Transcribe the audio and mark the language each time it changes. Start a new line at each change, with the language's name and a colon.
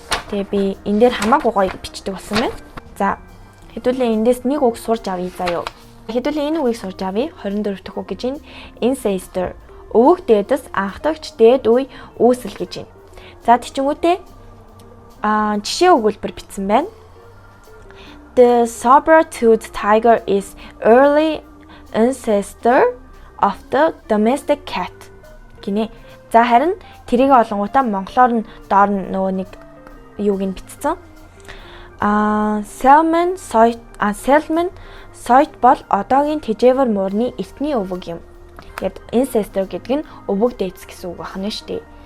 Mongolian: Тэгээ би энэ дээр хамаагүй гоё бичдэг болсон байна. За хэдүүлээ эндээс нэг үг сурж авъя заяа. Хэдүүлээ энэ үгийг сурж авъя. 24 дахь үг гэж байна. Ancestor. Өвөг дээдэс анхдагч дээд үе үүсэл гэж байна. За тийчингүүтээ жишээ өгүүлбэр бичсэн байна.
English: The saber-toothed tiger is early ancestor of the domestic cat.
Mongolian: Гинэ. За харин тэрийг олонгуудаа монголоор нь доор нөгөө нэг юуг нь бичсэн. Salmon soit бол одоогийн тэжээвэр муурны эртний өвөг юм. Тэгэд ancestor гэдэг нь өвөг дээдс гэсэн үг байна шүү дээ.